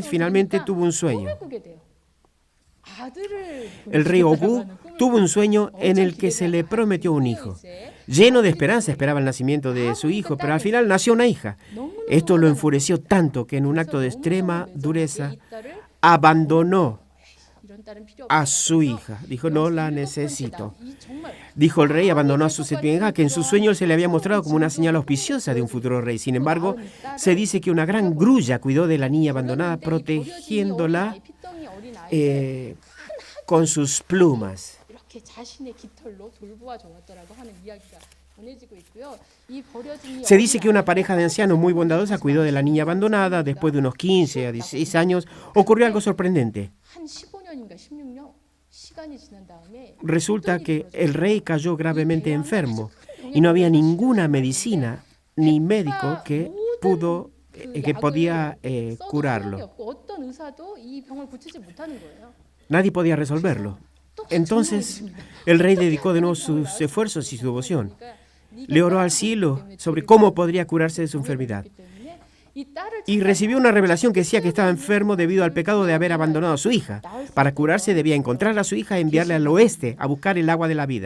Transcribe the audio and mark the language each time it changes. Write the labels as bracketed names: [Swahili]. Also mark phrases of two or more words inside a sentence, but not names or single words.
[Spanish] Finalmente tuvo un sueño. El rey Ogu tuvo un sueño en el que se le prometió un hijo. Lleno de esperanza esperaba el nacimiento de su hijo, pero al final nació una hija. Esto lo enfureció tanto que en un acto de extrema dureza abandonó [Korean] 이런 딸은 필요 [Spanish] a [Korean] 없다. [Spanish] su hija. Dijo, no la necesito. [Korean] 이 정말 [Spanish] Dijo el rey, abandonó a su séptima hija, que en su sueño se le había mostrado como una señal auspiciosa de un futuro rey. Sin embargo, se dice que una gran grulla cuidó de la niña abandonada, protegiéndola [Korean] 피덩이 어린 아이 [Spanish] con sus plumas. [Korean] 이렇게 자신의 깃털로 돌보아 주었더라고 하는 이야기가 전해지고 있고요. 이 버려진 이 [Spanish] Se dice [Korean] 어린 [Spanish] que una pareja de ancianos muy bondadosa cuidó de la niña abandonada. Después de unos 15 a 16 años, ocurrió algo sorprendente. [Korean] 한 15년인가 16년 시간이 지난 다음에 [Spanish] Resulta que el rey cayó gravemente enfermo y no había ninguna medicina ni médico que podía curarlo. [Korean] 어떤 의사도 이 병을 고치지 못하는 거예요. [Spanish] Nadie podía resolverlo. Entonces el rey dedicó de nuevo sus esfuerzos y su devoción. Le oró al cielo sobre cómo podría curarse de su enfermedad. Y recibió una revelación que decía que estaba enfermo debido al pecado de haber abandonado a su hija. Para curarse debía encontrar a su hija y enviarle al oeste a buscar el agua de la vida.